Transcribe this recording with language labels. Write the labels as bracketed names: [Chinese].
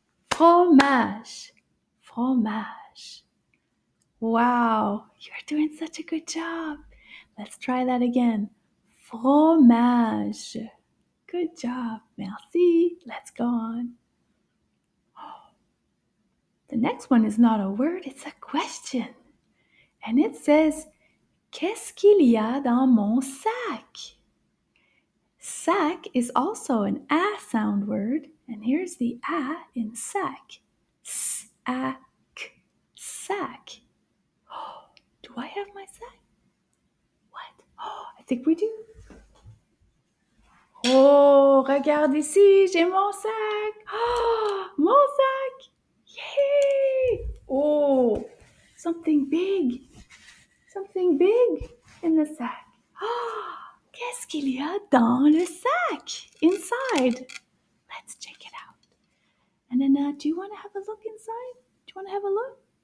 [English] Fromage. Fromage. Wow, you're doing such a good job. Let's try that again. Fromage. Good job. Merci. Let's go on. The next one is not a word, it's a question. And it says, [French] Qu'est-ce qu'il y a dans mon sac? [English] Sac is also an A sound word, and here's the A in sac. S-A-C. Sac. Oh, do I have my sac? What? Oh, I think we do. [French] Oh, regarde ici, j'ai mon sac. Oh, mon sac. Yay! [English] Oh, something big. Something big in the sack. [French] Oh, qu'est-ce qu'il y a dans le sac? [English] Inside. Let's check it out. And then, do you want to have a look inside? Do you want to have a look?